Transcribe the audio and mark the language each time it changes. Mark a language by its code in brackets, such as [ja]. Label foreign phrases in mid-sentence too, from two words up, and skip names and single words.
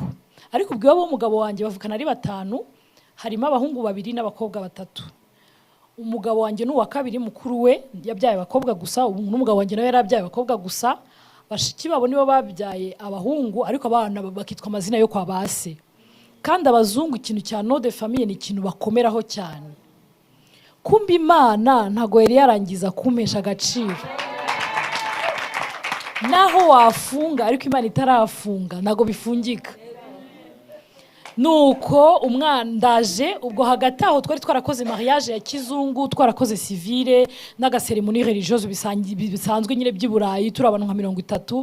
[rw] Ariko ubwo abo umugabo wanjye bavukana ari 5, harimo abahungu 2 n'abakobwa 3. Umugabo wanjye n'uwa kabiri mukuru we yabyaye abakobwa gusa, n'umugabo wanjye nawe yarabyaye abakobwa gusa. Bashiki babo nibo babyaye abahungu, ariko abana bakitwa amazina yo kwa base. Kandi abazungu ikintu cya [fr] nom de famille [rw] ni ikintu bakomeraho cyane. Kumba Imana ntago yari yarangiza kumpesha agaciro. Naho wafunga ariko Imana itarafunga ntago bifungika. Nuko umwandaje ubwo hagati aho twari twarakoze mariage ya kizungu, twarakoze civile n'agaseremoni religieuse bisanzwe nyine by'Iburayi, turi abantu nka 30.